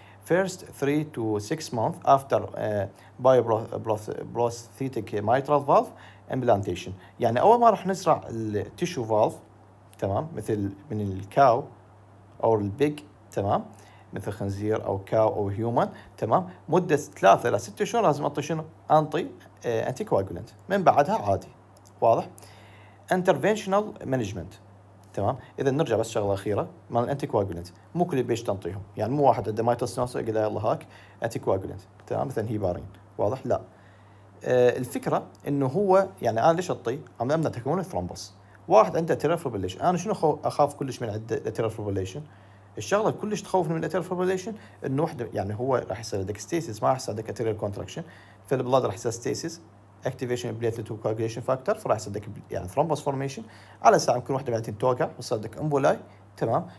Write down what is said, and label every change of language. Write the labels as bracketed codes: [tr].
[en] First 3 to 6 months after bioprosthetic mitral valve implantation. [ar] يعني أول ما راح نزرع التيشو فالف، تمام، مثل من الكاو أو البيج، تمام، مثل خنزير أو كاو أو هيومن، تمام، مدة 3 إلى 6 شهور لازم أعطي شنو؟ أنطي أنتي كواجولنت. من بعدها عادي. واضح؟ [en] interventional management. [ar] تمام. اذا نرجع بس شغله اخيره مال الانتي كواجولنت، مو كل بيش تنطيهم، يعني مو واحد عنده مايتال ستينوسس يقول له يلا هاك انتي كواجولنت، تمام، مثلا هيبارين. واضح؟ لا. الفكره انه هو يعني انا ليش اعطيه؟ عم امنع تكون الثرومبس. واحد عنده اتريال فيبريليشن، انا شنو اخاف كلش من عنده الاتريال فيبريليشن؟ الشغله كلش تخوفني من الاتريال فيبريليشن انه وحده يعني هو راح يصير عندك ستيسيس، ما راح يصير عندك اتريال كونتراكشن، فالبلاد راح يصير ستيسيس، اكتيفيشن بليتلت وكواجوليشن فاكتور، فراح يصير عندك يعني ثرومبس فورميشن على ساعه يمكن وحده بعدين توقع ويصير عندك امبولاي. تمام.